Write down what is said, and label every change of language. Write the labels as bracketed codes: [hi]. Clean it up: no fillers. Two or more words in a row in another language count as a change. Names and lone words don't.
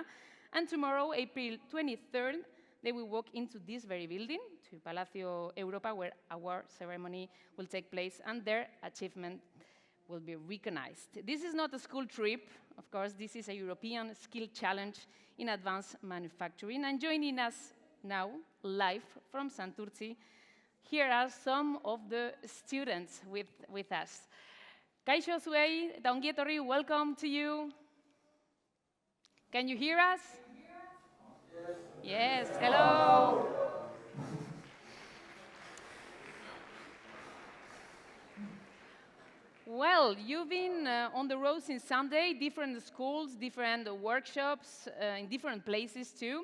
[en] And tomorrow, April 23rd, they will walk into this very building, to Palacio Europa, where our ceremony will take place, and their achievement will be recognized. This is not a school trip. Of course, this is a European skill challenge in advanced manufacturing. And joining us now, live from Santurtzi, here are some of the students with us. [eu] Kaixo zuei eta ongi etorri, [en] welcome to you. Can you hear us? Yes, hello. Well, you've been on the road since Sunday, different schools, different workshops, in different places too.